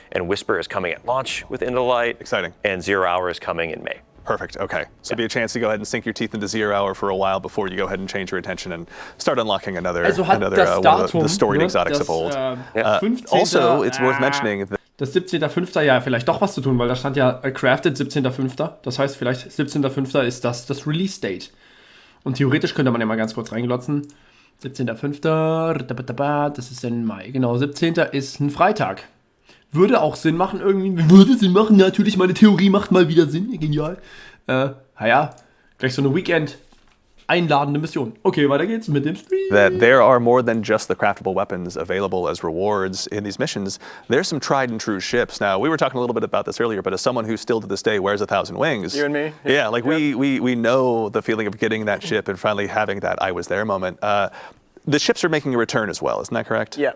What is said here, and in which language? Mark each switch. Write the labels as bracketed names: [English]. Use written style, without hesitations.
[English] And Whisper is coming at launch with Into the Light. Exciting. And 0 Hour is coming in May. Perfect. Okay. So be a chance to go ahead and sink your teeth into 0 Hour for a while before you go ahead and change your attention and start unlocking another one of the storied exotics of old. Also, it's worth mentioning that [German] das 17.05. ja vielleicht doch was zu tun, weil da stand ja crafted 17.05. Das heißt, vielleicht 17.05. ist das Release-Date. Und theoretisch könnte man ja mal ganz kurz reinglotzen. 17.05. Das ist ein Mai. Genau, 17. ist ein Freitag. Würde auch Sinn machen irgendwie. Würde Sinn machen, natürlich. Meine Theorie macht mal wieder Sinn. Genial. Naja, gleich so eine Weekend einladende Mission. Okay, weiter geht's mit dem Stream. [English] That there are more than just the craftable weapons available as rewards in these missions. There's some tried and true ships. Now, we were talking a little bit about this earlier, but as someone who still to this day wears 1,000 wings. You and me? Yeah, like we know the feeling of getting that ship and finally having that I was there moment. The ships are making a return as well, isn't that correct?